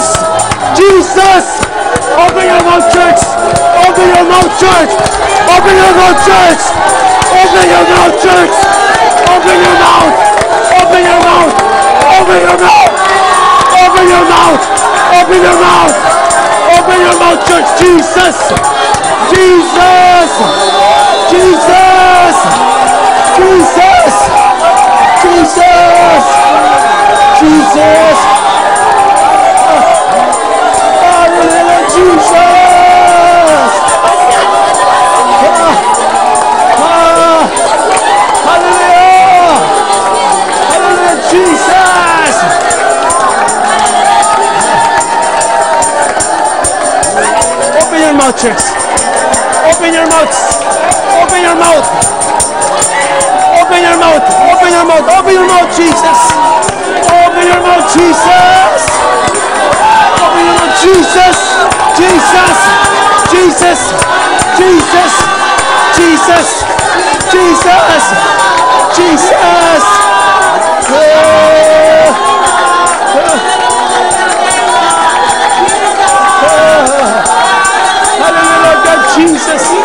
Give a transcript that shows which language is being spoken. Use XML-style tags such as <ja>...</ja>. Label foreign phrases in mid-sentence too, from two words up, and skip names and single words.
<en>Jesus. Open your mouth, church. Open your mouth, church. Open your mouth, church. Open your mouth, church. Open your mouth. Open your mouth. Open your mouth. Open your mouth. Open your mouth. Open your mouth, church. Jesus. Jesus. Jesus. Jesus. Jesus. Jesus. Hallelujah, Jesus. Hallelujah. Hallelujah, Jesus. Open your mouth, church. Open your mouth. Open your mouth. Open your mouth. Open your mouth. Open your mouth, Jesus. Open your mouth, Jesus. Open your mouth, Jesus. Jesus. Jesus. Jesus. Jesus. Jesus. Jesus. Hallelujah, God, Jesus.</en>